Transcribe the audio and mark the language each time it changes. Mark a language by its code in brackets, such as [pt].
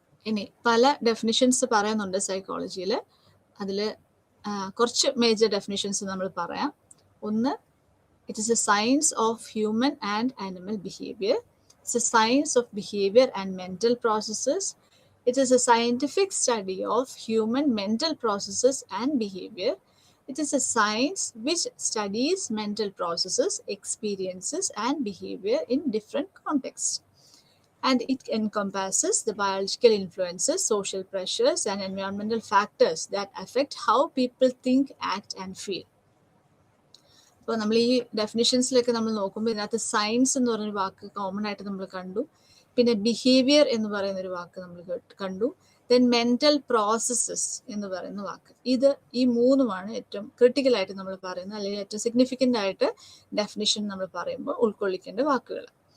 [ml] ഇനി പല ഡെഫിനിഷൻസ് പറയുന്നുണ്ട് സൈക്കോളജിയിൽ. അതിൽ കുറച്ച് മേജർ ഡെഫിനിഷൻസ് നമ്മൾ പറയാം. [en] ഒന്ന്, it is a science of human and animal behaviour. It's a science of behaviour and mental processes. It is a scientific study of human mental processes and behaviour. It is a science which studies mental processes, experiences, and behavior in different contexts. And it encompasses the biological influences, social pressures, and environmental factors that affect how people think, act, and feel. [ml] അപ്പോൾ നമ്മൾ ഈ ഡെഫിനിഷൻസിലൊക്കെ നമ്മൾ നോക്കുമ്പോൾ ഇതിനകത്ത് science എന്ന് പറയുന്ന വാക്ക് common ആയിട്ട് നമ്മൾ കണ്ടു. പിന്നെ ബിഹേവിയർ എന്ന് പറയുന്ന ഒരു വാക്ക് നമ്മൾ കണ്ടു. ദെൻ മെൻ്റൽ പ്രോസസ്സസ് എന്ന് പറയുന്ന വാക്ക്. ഈ മൂന്നുമാണ് ഏറ്റവും ക്രിട്ടിക്കലായിട്ട് നമ്മൾ പറയുന്നത്, അല്ലെങ്കിൽ ഏറ്റവും സിഗ്നിഫിക്കൻ്റ് ആയിട്ട് ഡെഫിനിഷൻ നമ്മൾ പറയുമ്പോൾ ഉൾക്കൊള്ളിക്കേണ്ട വാക്കുകൾ.